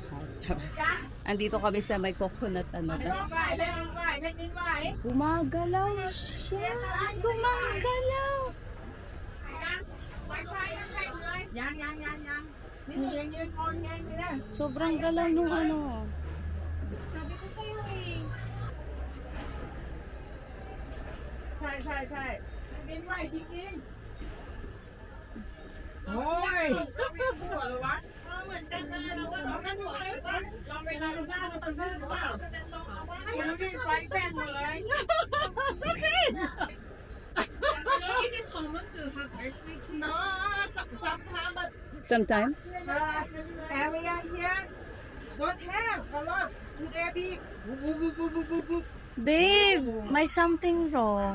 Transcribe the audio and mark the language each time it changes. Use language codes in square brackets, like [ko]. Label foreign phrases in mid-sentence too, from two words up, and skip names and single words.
[tl] Andito kami sa may coconut ano. Gumagalaw siya. Gumagalaw. Sobrang galaw nung ano. Sabi ko sa'yo eh. [th] ใช่ใช่ใช่กินไหวจริงๆโอ้ยหัวเลยวะเหมือนกันเลยเราก็ต้องกันหัวเลยลองเวลาดูหน้าเราเป็นเพื่อนหรือเปล่าไม่รู้ดิไฟแป้งหมดเลยสักที [en] Is it common to have earthquake? no sometimes but Sometimes. area here don't have a lot today be [tl] Babe, may [en] something wrong.